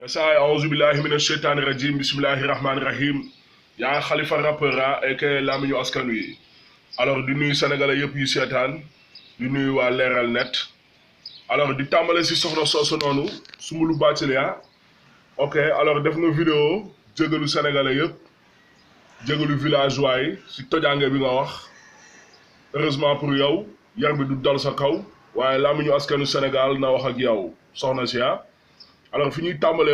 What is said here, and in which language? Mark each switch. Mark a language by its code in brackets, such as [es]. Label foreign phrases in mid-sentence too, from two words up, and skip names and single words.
[wo] Sa [ar] أعوذ بالله من الشيطان الرجيم بسم الله الرحمن الرحيم [wo] yaa Khalifa rappeur ak lamiñu askan wi alors di nuyu sénégalais yëpp yu seetaan di nuyu waa leeral net alors di tàmbale si soxna soosu noonu Soumboulou Bathily ok alors def nga vidéo jégalu sénégalais yëpp jégalu villageois yi si tojange bi nga wax [fr] heureusement pour [wo] yow yar bi du dal sa kaw waaye lamiñu askanu Sénégal na wax ak yow soxna si alors fi ñuy tàmbalee